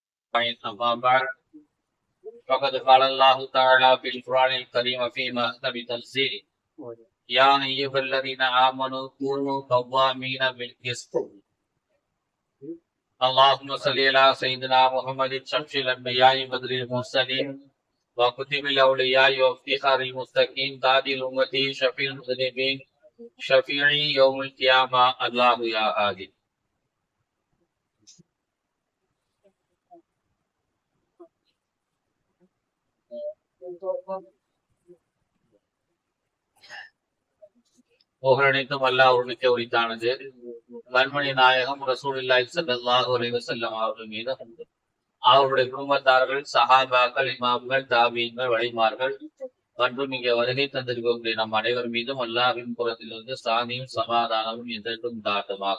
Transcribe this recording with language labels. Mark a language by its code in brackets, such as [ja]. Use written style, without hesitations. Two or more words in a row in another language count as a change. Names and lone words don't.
[ar] أما بعد فقد قال الله تعالى في القرآن الكريم في محكم تنزيله يا أيها الذين آمنوا كونوا قوامين بالقسط اللهم صل على سيدنا محمد شمس الأنبياء بدر المرسلين وكتب الأولياء وافتخار المستقيم تاج الأمة شفيع المذنبين شفيعي يوم القيامة الله يا هادي. [ta] புகழனைத்தும் அல்லாஹ் ஒருவனுக்கே உரித்தானது. கண்மணி நாயகம் [ar] رسول الله صلى الله عليه وسلم [ta] அவர்கள் மீது அவருடைய குடும்பத்தார்கள், சஹாபாக்கள், இமாம்கள், தாபீன்கள், வழிமார்கள் மற்றும் இங்கே வருகை தந்திருக்கக்கூடிய நம் அனைவர் மீதும் அல்லாஹ்வின் புறத்திலிருந்து சாந்தியும் சமாதானமும் என்றென்றும் உண்டாகட்டுமாக.